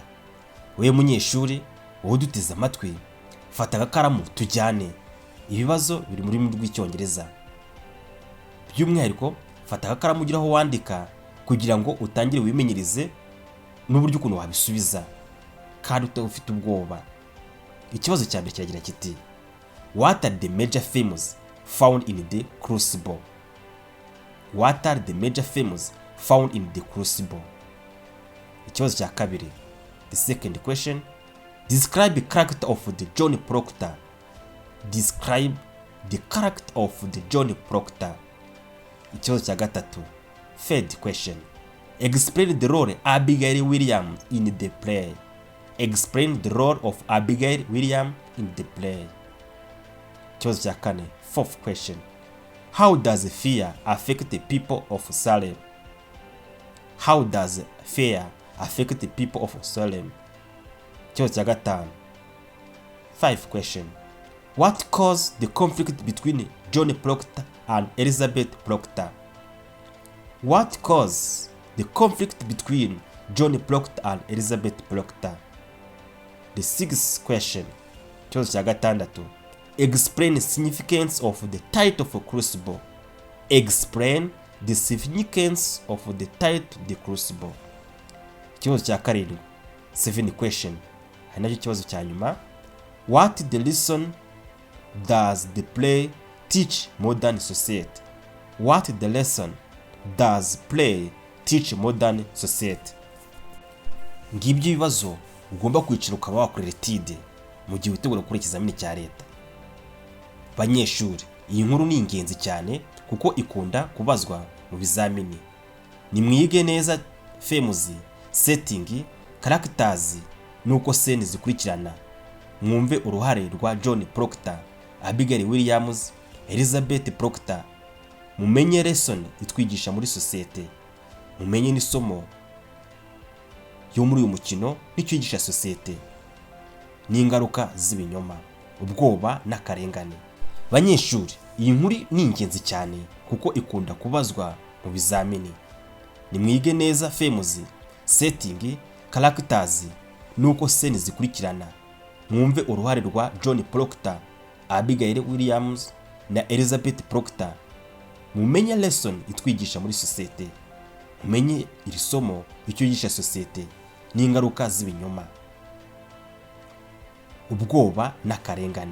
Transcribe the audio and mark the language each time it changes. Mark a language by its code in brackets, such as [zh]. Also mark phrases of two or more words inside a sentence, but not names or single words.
[rw] Wowe munyeshuri, wowe uduteze amatwi, fata agakaramu tujyane. Ibibazo biri mu rurimi rw'Icyongereza. By'umwihariko fata agakaramu ugira aho wandika kugira ngo utangire wimenyereze n'uburyo ukuntu wabisubiza kandi ufite ubwoba. Ikibazo cya mbere kiragira kiti: [en] What are the major themes found in the Crucible? What are the major themes found in the Crucible? [rw] Ikibazo cya kabiri, [en] the second question: Describe the character of the John Proctor. Describe the character of the John Proctor. [rw] Ikibazo cya gatatu, [en] third question: Explain the role Abigail Williams in the play. Explain the role of Abigail Williams in the play. [rw] Ikibazo cya kane, [en] fourth question: How does fear affect the people of Salem? How does fear affect the people of Salem? [rw] Ikibazo cya gatanu, [en] fifth question: What caused the conflict between John Proctor and Elizabeth Proctor? What caused the conflict between John Proctor and Elizabeth Proctor? The sixth question, [rw] ikibazo cya gatandatu: [en] Explain the significance of the title of Crucible. Explain the significance of the title The Crucible. [rw] Ikibazo cya karindwi, [en] seventh question, [rw] hari nacyo ikibazo cya nyuma: [en] What the lesson does the play teach modern society? What the lesson does play teach modern society? [rw] Ngibyo ibibazo ugomba kwicara ukaba wakorera etide mu gihe witegura gukora ikizamini cya leta. Banyeshuri, iyi nkuru ni ingenzi cyane kuko ikunda kubazwa mu bizamini. Nimwige neza [en] themes, setting, characters [rw] nuko scene zikurikirana. Mwumve uruhare rwa John Proctor, Abigail Williams, Elizabeth Proctor. Mumenye lesson itwigisha muri sosiyete. Mumenye n'isomo yo muri uyu mukino n'icyigisha sosiyete. N'ingaruka z'ibinyoma, ubwoba n'akarengane. Banyeshuri, iyi nkuru ni ingenzi cyane kuko ikunda kubazwa mu bizamini. Nimwige neza themes, setting, characters nuko scene zikurikirana. Mwumve uruhare rwa John Proctor, Abigail Williams na Elizabeth Proctor. Mumenye lesson itwigisha muri sosiyete. Mumenye iri somo icyo yigisha sosiyete n'ingaruka z'ibinyoma, ubwoba n'akarengane.